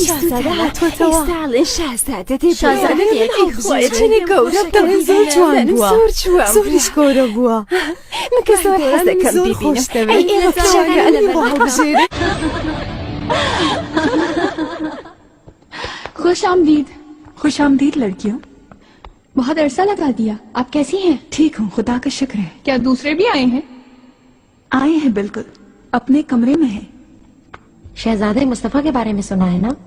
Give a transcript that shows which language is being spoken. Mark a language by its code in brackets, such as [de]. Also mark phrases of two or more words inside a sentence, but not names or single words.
[ckb] شاهزاده هاتووەتەوە. ساڵن شازادە شازادەی خۆیەچنی گەورە بەڵێ زۆر جوان بووە. زۆریش گەورە بووە. من کە زۆر حەز دەکەم بیبینم. ئەی ئێوە پیشەکە بۆ هەڵبژێرێ. [ur] خوش آمدید. خوش آمدید لڑکیوں. بہت عرصہ لگا دیا، آپ کیسی ہیں? ٹھیک ہوں، خدا کا شکر ہے. کیا دوسرے بھی آئے ہیں? آئے ہیں بالکل، اپنے کمرے میں ہے. شہزادے مصطفیٰ کے بارے میں سنا ہے نا?